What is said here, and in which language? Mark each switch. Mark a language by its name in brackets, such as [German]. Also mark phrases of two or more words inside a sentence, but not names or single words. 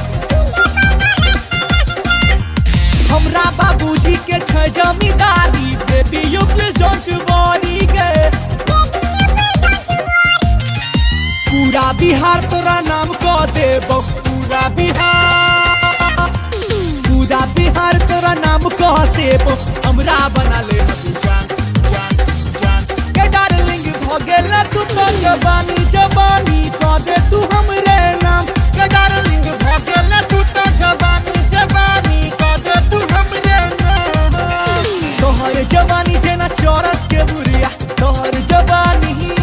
[Maithili] हमरा बाबूजी के छै जमींदारी [English] baby you please don't worry [Maithili] गे पूरा बिहार तोरा नाम क देबो पूरा बिहार तोरा नाम क देबो हमरा बना ले जान के डार्लिंग भ गेल तू तो जवानी क दे तू हमरे नाम के डार्लिंग भ गेल तू तो जवानी क दे तू हमरे नाम तोहर जवानी जेना चौरस के बुरिया तोहर जवानी